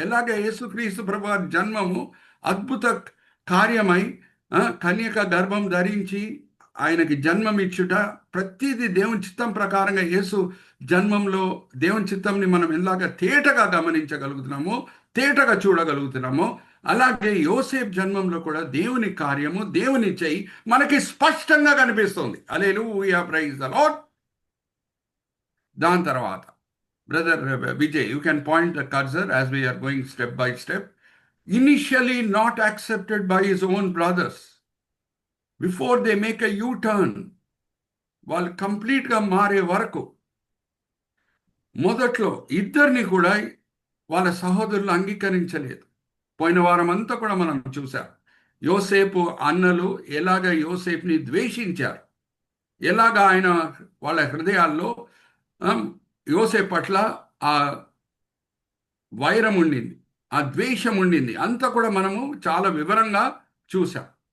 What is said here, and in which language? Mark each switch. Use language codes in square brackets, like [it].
[te] ఎలాగ యేసుక్రీస్తు ప్రభువారి జన్మము అద్భుత కార్యమై కన్యక గర్భం ధరించి ఆయనకి జన్మం ఇచ్చుట, ప్రతిదీ దేవుని చిత్తం ప్రకారంగా యేసు జన్మంలో దేవుని చిత్తంని మనం ఎలాగ తేటగా గమనించగలుగుతున్నామో, తేటగా చూడగలుగుతున్నామో, అలాగే యోసేపు జన్మంలో కూడా దేవుని కార్యము, దేవుని చేయి మనకి స్పష్టంగా కనిపిస్తుంది. [en] Hallelujah, praise the lord. [te] దాని తర్వాత [en] Brother Vijay, you can point the cursor as we are going step by step. Initially not accepted by his own brothers. Before they make a U-turn, [te] వాళ్ళు కంప్లీట్గా మారే వరకు మొదట్లో ఇద్దరిని కూడా వాళ్ళ సహోదరులు అంగీకరించలేదు. పోయిన వారం అంతా కూడా మనం చూసాం. యోసేపు అన్నలు ఎలాగ యోసేపుని ద్వేషించారు, ఎలాగ ఆయన వాళ్ళ హృదయాల్లో యోసేపు పట్ల ఆ వైరం ఉండింది, ఆ ద్వేషం ఉండింది, అంతా కూడా మనము చాలా వివరంగా చూసాం.